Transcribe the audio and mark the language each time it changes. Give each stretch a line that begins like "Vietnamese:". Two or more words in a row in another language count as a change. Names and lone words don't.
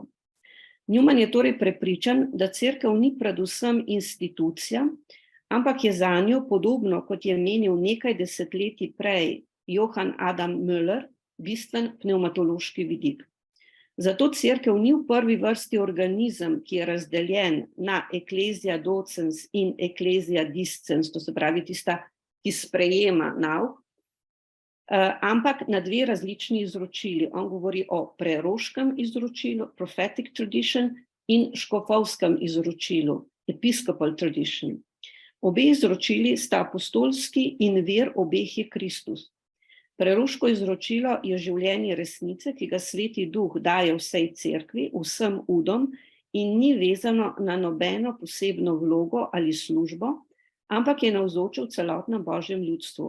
Slovenian: Newman je torej prepričan, da cerkev ni predvsem institucija, ampak je zanjo podobno, kot je menil nekaj desetletij prej Johann Adam Müller, bistven pneumatološki vidik. Zato cerkev ni v prvi vrsti organizem, ki je razdeljen na
Latin: ecclesia docens
Slovenian: in
Latin: ecclesia discens,
Slovenian: to se pravi tista, ki sprejema nauk, ampak na dve različni izročili. On govori o preroškem izročilu,
English: prophetic tradition,
Slovenian: in škofovskem izročilu,
English: episcopal tradition.
Slovenian: Obe izročili sta apostolski in vir obeh je Kristus. Preroško izročilo je življenje resnice, ki ga Sveti Duh daje vsej cerkvi, vsem udom in ni vezano na nobeno posebno vlogo ali službo, ampak je navzočil celotnem Božjem ljudstvu.